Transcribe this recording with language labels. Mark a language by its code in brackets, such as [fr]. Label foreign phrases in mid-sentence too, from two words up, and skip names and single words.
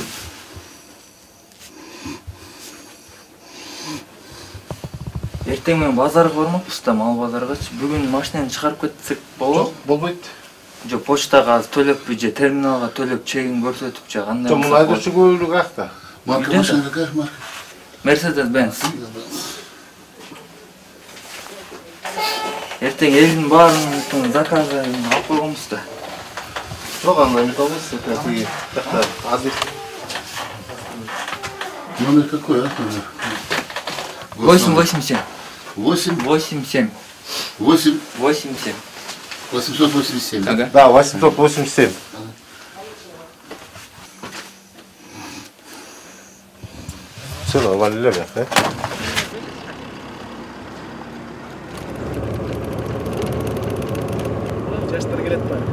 [ky] Эртең менен базарга бармакпыз да, мал базаргачы. Бүгүн машинаны чыгарып кетсек болобу? Жок, болбойт. Жок, почтага төлөппү же терминалга төлөп чегин көрсөтүпчү кандай? Жок, муну айдоочулук өбөлүк каякта? [ru] Марка машина какая марка? Mercedes-Benz. [ky] Эртең элдин баарын заказын алып койгонбуз да. Жок, анда эмне болбойт, тиги жакта азыр. [ru] Номер какой, а? 887. 8, 87. 8, 87. 887. Ага. Да, 887. Все нормально, да? [ky] Жаштар келет да.